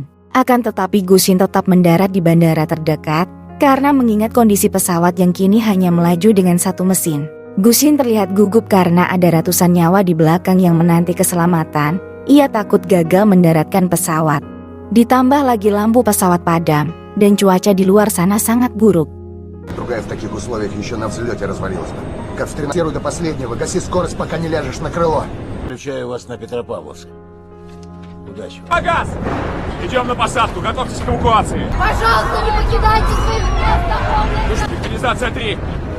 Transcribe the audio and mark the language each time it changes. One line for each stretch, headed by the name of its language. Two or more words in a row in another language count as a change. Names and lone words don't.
Indonesian: Akan tetapi Gusin tetap mendarat di bandara terdekat, karena mengingat kondisi pesawat yang kini hanya melaju dengan satu mesin. Gusin terlihat gugup karena ada ratusan nyawa di belakang yang menanti keselamatan. Ia takut gagal mendaratkan pesawat. Ditambah lagi lampu pesawat padam, dan cuaca di luar sana sangat buruk.
Russian: Другая в таких условиях еще на взлете развалилась бы. Как в 13 до последнего, гаси скорость, пока не ляжешь на крыло. Включаю вас на Петропавловск. Удачи. Агас! Идем на посадку, готовьтесь к эвакуации. Пожалуйста, не покидайте своих мест!